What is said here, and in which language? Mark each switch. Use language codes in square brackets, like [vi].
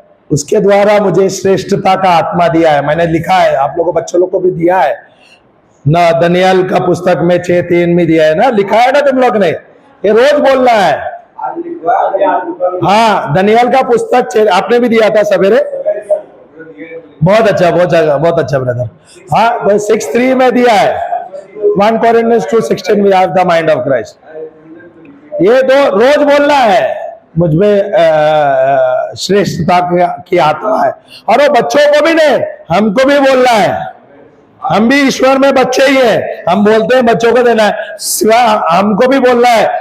[hi] उसके द्वारा मुझे श्रेष्ठता का आत्मा दिया है। मैंने लिखा है, आप लोगों बच्चों लोग को भी दिया है ना, दनियल का पुस्तक में 6:3 में दिया है ना, लिखा है ना तुम लोग ने, ये रोज बोलना है। आज लिखवा आज दुकान हाँ, दनियल का पुस्तक आपने भी दिया था सवेरे, बहुत अच्छा, बहुत अच्छा ब्रदर। हाँ, 6:3 में दिया है, [en] 1 Corinthians 2:16 we have the mind of Christ। [hi] ये तो रोज बोलना है, मुझमें श्रेष्ठता की आत्मा है। और वो बच्चों को भी नहीं, हमको भी बोलना है। हम भी ईश्वर में बच्चे ही हैं, हम बोलते हैं बच्चों को देना है, सिवा हमको भी बोलना है।